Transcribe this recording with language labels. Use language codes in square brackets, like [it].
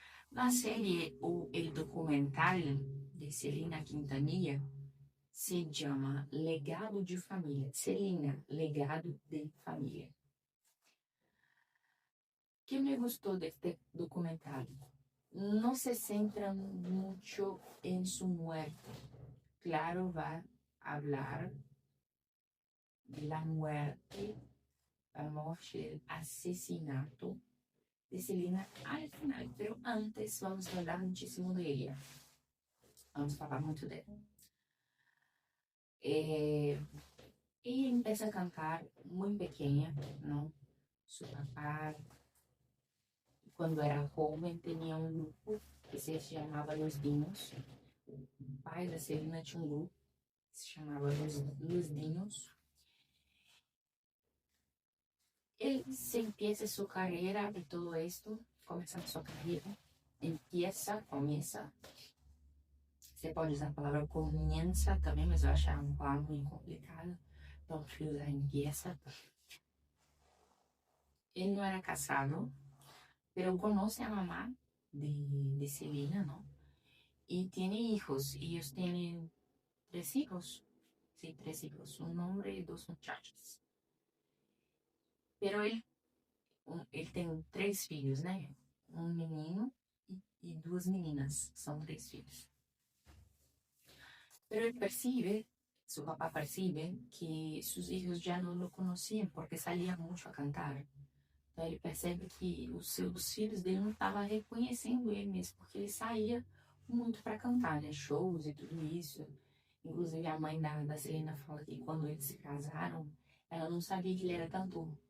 [pt] Na série, [es] el documental de [pt] Celina Quintanilla se chama Legado de Família. Celina, Legado de Família. O que me gostou deste documentário? [es] No se centra mucho en su muerte. Claro, va a hablar de la muerte, la morte, el asesinato de Celina al final, pero antes [pt] vamos falar muchísimo de ella. Vamos falar muito dela. [es] Ella empieza a cantar muy pequeña, ¿no? Su papá, cuando era joven, tenía un grupo que se chamava Los Dinos. [pt] O pai da Celina tinha um grupo que se chamava Los Dinos. [es] Él se empieza su carrera de todo esto, [pt] começando sua carreira, começa. Você pode usar a palavra comienza também, mas eu acho uma palavra muito complicada. Então, eu prefiro usar empieza. Ele não era casado, [es] pero conoce a mamá de Celina, ¿no? Y tiene hijos, y ellos tienen 3 hijos. Sí, 3 hijos, un hombre y 2 muchachos. [pt] Pero ele tem 3 filhos, né? Um menino e 2 meninas. São 3 filhos. [es] Pero él percibe, su papá percibe que sus hijos ya no lo conocían porque salía mucho a cantar. [pt] Então ele percebe que os filhos dele não estavam reconhecendo ele mesmo, porque ele saía muito para cantar, né? Shows e tudo isso. Inclusive a mãe da Selena fala que quando eles se casaram, ela não sabia que ele era cantor.